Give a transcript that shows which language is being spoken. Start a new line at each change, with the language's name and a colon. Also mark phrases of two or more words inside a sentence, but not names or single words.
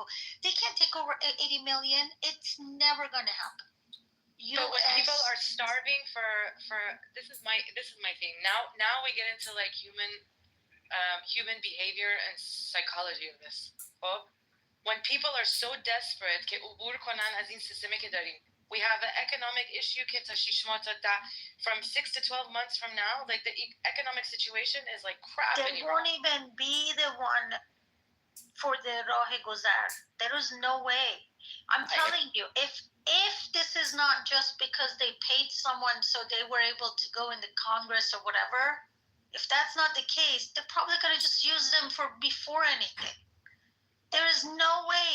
English: They can't take over 80 million. It's never going to happen. But when people are starving for this is my thing. Now we get into like human behavior and psychology of this. Well, when people are so desperate
Persian: که عبور کنن از این سیستمی که داریم.
English: We have an economic issue
Persian: که تا 6 ماه تا
English: from 6 to 12 months from now, like the economic situation is like crap. They won't even be the one for the
Persian: راه گذر.
English: There is no way. I'm telling you, if this is not just because they paid someone so they were able to go in the Congress or whatever, if that's not the case, they're probably going to just use them for before anything. There is no way.